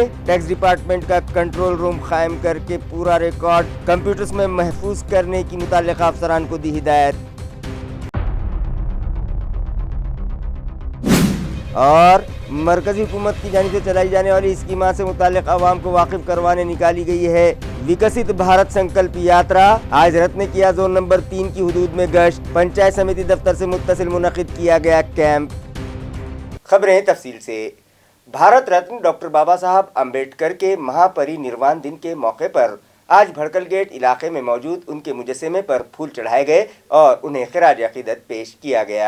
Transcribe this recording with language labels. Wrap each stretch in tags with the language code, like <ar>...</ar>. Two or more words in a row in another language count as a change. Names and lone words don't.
<ur>ٹیکس ڈپارٹمنٹ کا کنٹرول روم قائم کر کے پورا ریکارڈ کمپیوٹرز میں محفوظ کرنے کی متعلقہ افسران کو دی ہدایت۔ اور مرکزی حکومت کی جانب سے چلائی جانے والی اسکیمات سے متعلق عوام کو واقف کروانے نکالی گئی ہے وکست بھارت سنکلپ یاترا۔ آج رت نے کیا زون نمبر 3 کی حدود میں گشت، پنچایت سمیتی دفتر سے متصل منعقد کیا گیا کیمپ۔ خبریں تفصیل سے۔ بھارت رتن ڈاکٹر بابا صاحب امبیڈکر کے مہا پری نروان دن کے موقع پر آج بھڑکل گیٹ علاقے میں موجود ان کے مجسمے پر پھول چڑھائے گئے اور انہیں خراج عقیدت پیش کیا گیا۔</ur>